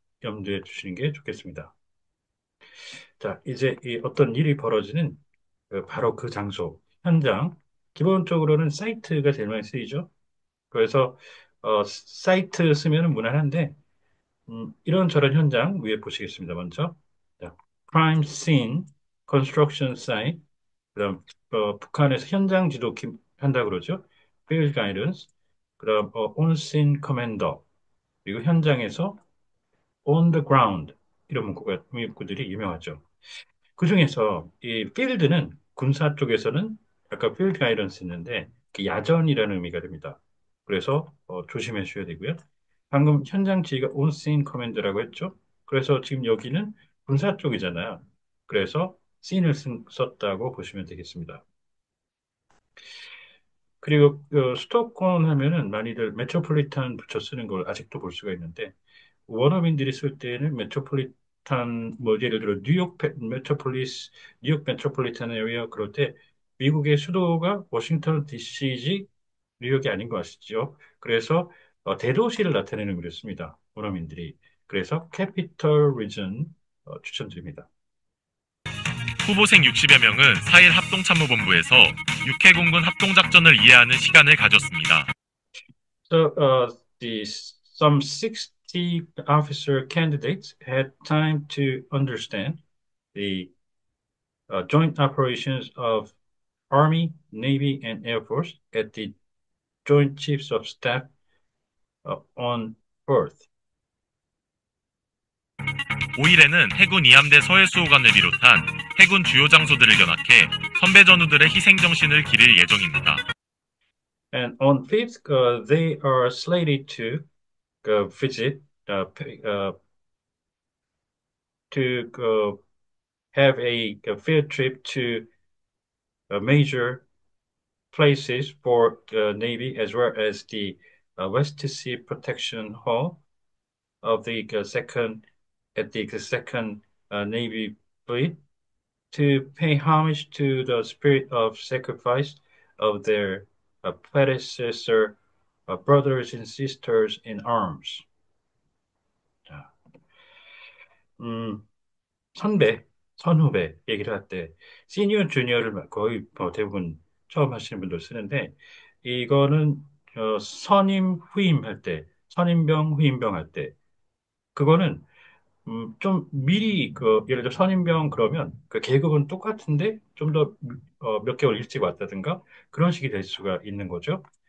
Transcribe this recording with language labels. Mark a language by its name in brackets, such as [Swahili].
[Korean] 염두에 두시는 게 좋겠습니다. 자, 이제 이 어떤 일이 벌어지는 바로 그 장소, 현장, 기본적으로는 사이트가 제일 많이 쓰이죠. 그래서 사이트 쓰면 무난한데 이런저런 현장 위에 보시겠습니다. 먼저 자, crime scene, construction site, 그다음 북한에서 현장 지도 한다 그러죠. field guidance, 그다음 on scene commander, 그리고 현장에서 [English] on the ground [Korean] 이런 문구들이 유명하죠. 그중에서 이 필드는 군사 쪽에서는 아까 필드 가이던스 있는데 그 야전이라는 의미가 됩니다. 그래서 조심해 주셔야 되고요. 방금 현장 지휘가 온씬 커맨드라고 했죠. 그래서 지금 여기는 군사 쪽이잖아요. 그래서 씬을 썼다고 보시면 되겠습니다. 그리고 수도권 하면은 많이들 메트로폴리탄 붙여 쓰는 걸 아직도 볼 수가 있는데 원어민들이 쓸 때는 메트로폴리탄 비슷한 뭐 예를 들어 뉴욕 메트로폴리탄 에리어 그럴 때 미국의 수도가 워싱턴 DC지 뉴욕이 아닌 거 아시죠? 그래서 대도시를 나타내는 그랬습니다. 원어민들이. 그래서 캐피털 리전 추천드립니다. 후보생 60여 명은 4일 합동참모본부에서 육해공군 합동작전을 이해하는 시간을 가졌습니다. [English] So some 60 officer candidates had time to understand the joint operations of Army, Navy, and Air Force at the Joint Chiefs of Staff on Earth. [Korean] 5일에는 해군 이함대 서해수호관을 비롯한 해군 주요 장소들을 견학해 선배 전우들의 희생정신을 기릴 예정입니다. [English] And on 5th, they are slated to visit, to have a field trip to major places for the Navy as well as the West Sea Protection Hall of the second at the second Navy Fleet to pay homage to the spirit of sacrifice of their predecessor brothers and sisters in arms. [Korean] 자, 음, 선배, 선후배 얘기를 할 때 시니어, 주니어를 거의 뭐 대부분 처음 하시는 분들 쓰는데 이거는 선임, 후임할 때, 선임병, 후임병 할 때 그거는 좀 미리 예를 들어 선임병 그러면 그 계급은 똑같은데 좀 더 몇 개월 일찍 왔다든가 그런 식이 될 수가 있는 거죠.